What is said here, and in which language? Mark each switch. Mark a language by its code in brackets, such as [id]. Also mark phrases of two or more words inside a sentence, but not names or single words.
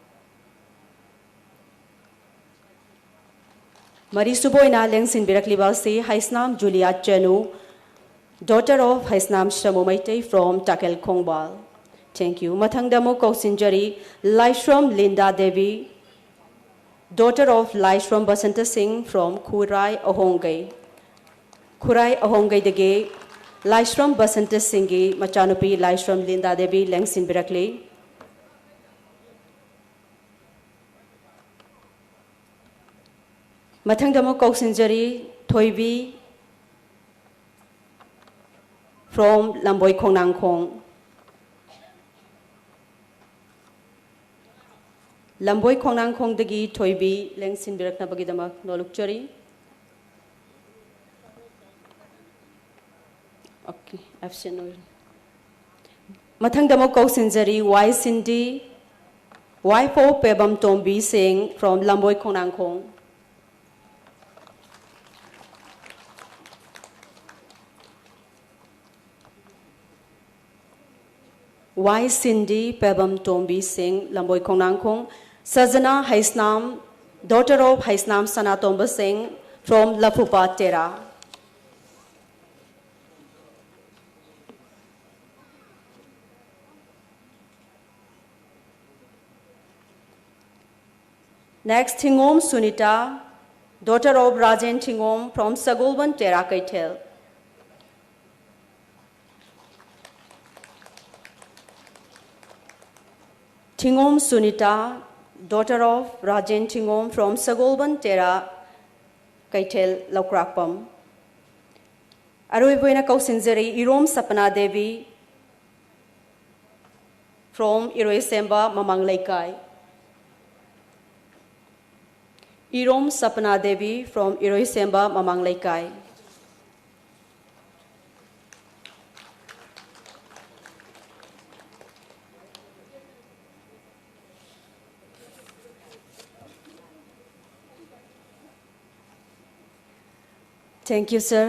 [mni] Marisuboina Lengsin Biraklibasi, [en] Haisnam Julia Chenu, daughter of Haisnam Samu Maitai from Takel Khongbal. Thank you. [mni] Mathangdamo Kausinjari, [en] Laishram Linda Devi, daughter of Laishram Basanta Singh from Khurai Ahongai. [mni] Khurai Ahongai Dege, Laishram Basanta Singhi, Machanupi, Laishram Linda Devi, Lengsin Birakli. Mathangdamo Kausinjari Thoibi from Lamboy Khongnang Khong. Lamboy Khongnang Khong Dagi Thoibi Lengsin Birakna Bagidama Nolukchari. [en] Okay, I've seen no. [mni] Mathangdamo Kausinjari Y Cindy Y4 Pebam Tombi Singh from Lamboy Khongnang Khong. Y Cindy Pebam Tombi Singh Lamboy Khongnang Khong. [en] Sajana Haisnam, daughter of Haisnam Sanatomba Singh from Lapupa Tera. Next, Thingom Sunita, daughter of Rajan Thingom from Sagolban Tera Kaitel. Thingom Sunita, daughter of Rajan Thingom from Sagolban Tera Kaitel Laukrakpam. [mni] Aruibuina Kausinjari Irom Sapana Devi from Iroisemba Mamang Laikai. [en] Irom Sapana Devi from Iroisemba Mamang Laikai. Thank you, sir.